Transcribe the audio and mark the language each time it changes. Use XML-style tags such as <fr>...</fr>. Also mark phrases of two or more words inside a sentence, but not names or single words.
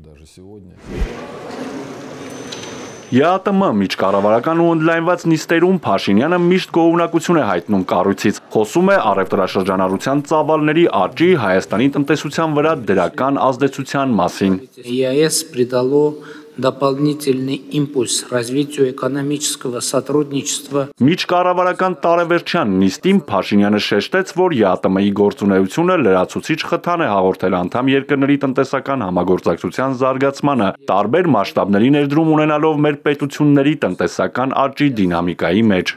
<hy>ԵԱՏՄ միջկառավարական ու ընդլայնված նիստերում Փաշինյանը միշտ գոհունակություն է հայտնում կառույցից, խոսում է առևտրաշրջանառության ծավալների աճի Հայաստանի տնտեսության վրա դրական ազդեցության մասին։</hy> <ru>ЕАЭС придало дополнительный импульс развитию экономического сотрудничества.</ru> <hy>Միջկառավարական տարեվերջյան նիստին Փաշինյանը շեշտեց, որ ԵԱՏՄ-ի գործունեությունը լրացուցիչ խթան է հաղորդել անդամ երկրների տնտեսական համագործակցության զարգացմանը, տարբեր մասշտաբների ներդրում ունենալով մեր պետությունների տնտեսական աճի դինամիկայի մեջ։</hy>